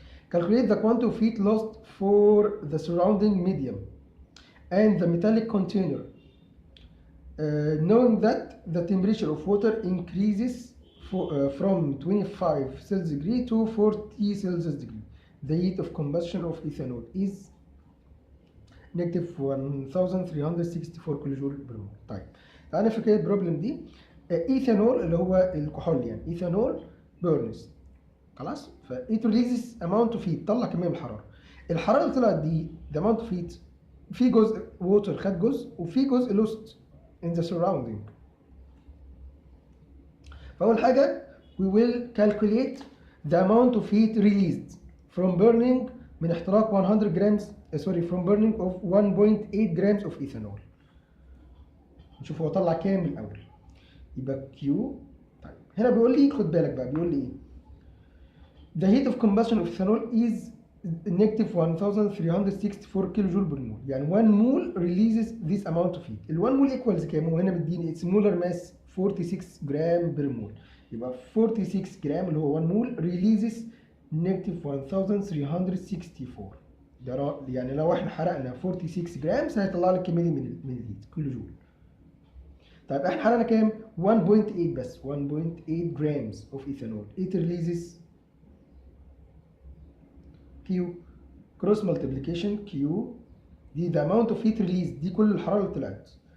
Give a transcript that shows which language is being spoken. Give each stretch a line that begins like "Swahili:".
English: Calculate the quantity of heat lost for the surrounding medium and the metallic container, knowing that the temperature of water increases from 25 Celsius degree to 40 Celsius degree. The heat of combustion of ethanol is negative 1364 kilojoule per mole.
Arabic: طيب تعالى نفكر كده البروبلم دي. ايثانول اللي هو الكحول، يعني ايثانول بيرنز خلاص،
English: فايت releases amount of heat,
Arabic: طلع كميه من الحراره. الحراره اللي طلعت دي ده اماونت اوف هيت، في جزء ووتر خد جزء وفي جزء
English: Lost in the surrounding. فاول حاجه we will calculate the amount of heat released from burning
Arabic: من احتراق
English: 100 grams from burning of 1.8 grams of ethanol.
Arabic: نشوف هو طلع كام من الاول. يبقى Q. طيب هنا بيقول لي خد بالك بقى، بيقول لي ايه؟
English: The heat of combustion of ethanol is negative 1364 kilojoule per mole. يعني 1 mole releases this amount of heat. ال 1 mole equals كام؟ وهنا مديني its molar mass 46 gram per mole.
Arabic: يبقى 46 جرام اللي هو 1
English: mole releases negative
Arabic: 1364. ده يعني لو احنا حرقنا 46 جرام هيطلع لك الكميه دي من الهيت كيلو جول. طيب احنا حرقنا كام؟ 1.8 بس،
English: 1.8 grams of ethanol. It releases Q cross multiplication Q دي the amount of heat released،
Arabic: دي كل الحرارة اللي طلعت.